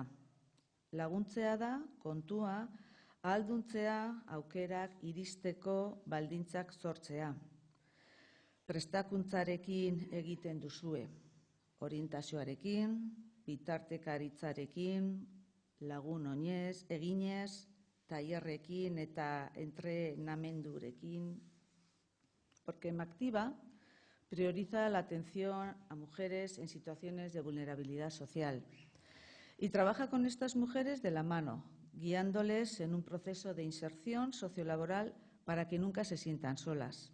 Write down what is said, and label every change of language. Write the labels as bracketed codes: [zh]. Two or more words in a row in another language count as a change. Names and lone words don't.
[eu] Laguntzea da kontua, ahalduntzea aukerak iristeko baldintzak sortzea. Prestakuntzarekin egiten duzue, orientazioarekin, bitartekaritzarekin, lagun oinez, eginez, tailerrekin eta entrenamendurekin. [es] Porque Emactiva prioriza la atención a mujeres en situaciones de vulnerabilidad social y trabaja con estas mujeres de la mano, guiándoles en un proceso de inserción sociolaboral para que nunca se sientan solas.